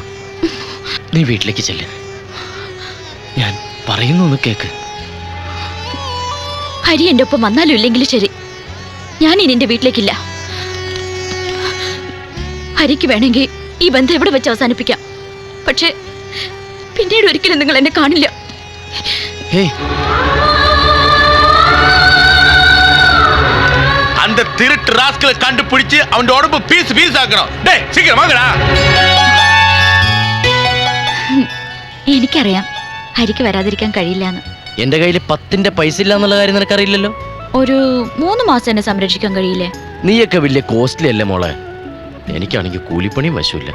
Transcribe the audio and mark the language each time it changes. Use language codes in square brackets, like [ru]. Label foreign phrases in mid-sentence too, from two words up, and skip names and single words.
[ml] നീ വീട്ടിലേക്ക് ചെല്ല്. ഞാൻ പറയുന്നു കേക്ക്. ഹരി എന്റെ ഒപ്പം വന്നാലും ഇല്ലെങ്കിലും ശരി, ഞാൻ ഇനി എന്റെ വീട്ടിലേക്കില്ല. ഹരിക്ക് വേണമെങ്കിൽ ഈ ബന്ധം ഇവിടെ വെച്ച് അവസാനിപ്പിക്കാം. പക്ഷെ പിന്നീട് ഒരിക്കലും നിങ്ങൾ എന്നെ കാണില്ല. [ta] அந்த திருட்டு ராஸ்கலை கண்டுபிடிச்சு அவன் உடம்பு பீஸ் ஆக்கணும். டேய் சீக்கிரம் வாங்கடா. [ml] എനിക്കറിയാം ഹരിക്ക് വരാതിരിക്കാൻ കഴിയില്ലെന്ന്. എന്റെ കയ്യിൽ 10ന്റെ പൈസ ഇല്ല എന്നുള്ള കാര്യം നിനക്കറിയില്ലല്ലോ. ഒരു 3 മാസം എന്നെ സംരക്ഷിക്കാൻ കഴിയില്ലേ? നീയൊക്കെ വലിയ കോസ്റ്റ്ലി അല്ലേ മോളെ. എനിക്കാണെങ്കിൽ കൂലിപ്പണിയും വശമില്ല.